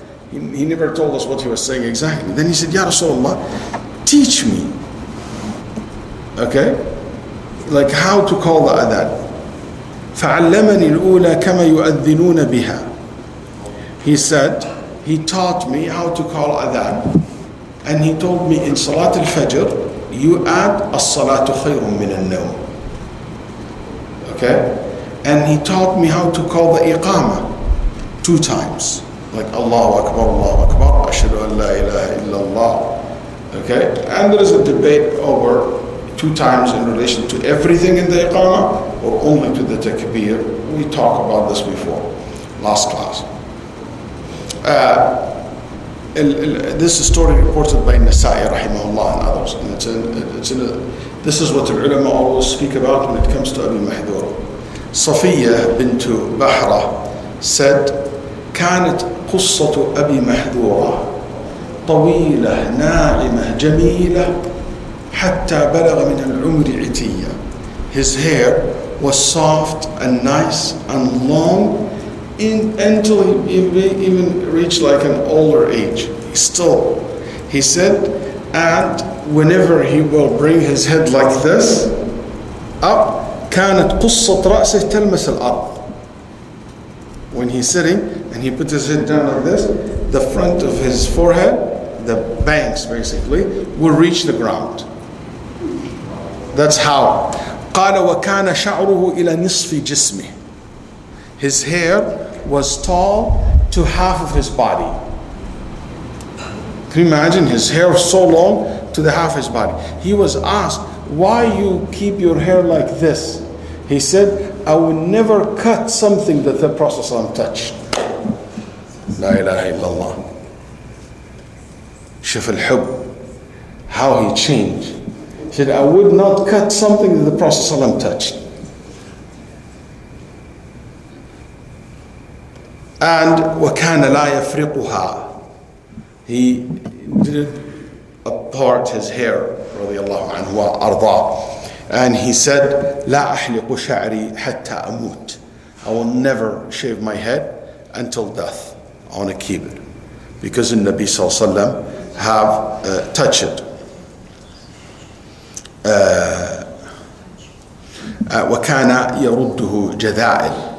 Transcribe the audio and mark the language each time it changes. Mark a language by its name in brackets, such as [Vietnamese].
[English] He never told us what he was saying exactly. Then he said, Ya Rasulullah, teach me. Okay? like how to call the adhan. [Arabic] فعلمني الأولى كما يؤذنون بها. [English] He said, he taught me how to call adhan, and he told me in Salat al-Fajr, you add as-salatu khayrun min al-nawm. Okay? And he taught me how to call the iqamah 2 times. Like Allahu Akbar, Ashhadu an la ilaha illallah. Okay? And there is a debate over 2 times in relation to everything in the iqamah or only to the takbir. We talked about this before, last class. This is story reported by Nasa'i rahimahullah and others. And this is what the ulama always speak about when it comes to Abi Mahdura. Safiya bint Bahra said, [Arabic] كانت قصة أبي محذورة طويلة ناعمة جميلة حتى بلغ من العمر عتية. [English] His hair was soft and nice and long until he even reached like an older age. He said, and whenever he will bring his head like this up, [Arabic] كانت قصة رأسه تلمس الأرض. [English] When he's sitting and he puts his head down like this, the front of his forehead, the bangs basically, will reach the ground. That's how. [Arabic] قال وكان شعره إلى نصف جسمه. [English] His hair was tall to half of his body. Can you imagine? His hair was so long to the half of his body. He was asked, why you keep your hair like this? He said, I will never cut something that the Prophet ﷺ touched. [Arabic] La ilaha illallah. Shuf al-hub. [English] How he changed. He said, I would not cut something that the Prophet ﷺ touched. [Arabic] And وَكَانَ لَا يَفْرِقُهَا. [English] He didn't part his hair, radiallahu anhu wa arda. And he said, [Arabic] لَا أَحْلِقُ شَعْرِي حَتَّى أَمُوتِ. [English] I will never shave my head until death. I want to keep it. Because the Nabi sallallahu alayhi wa sallam have touched it. [Arabic] وَكَانَ يَرُدُّهُ جَذَائِل.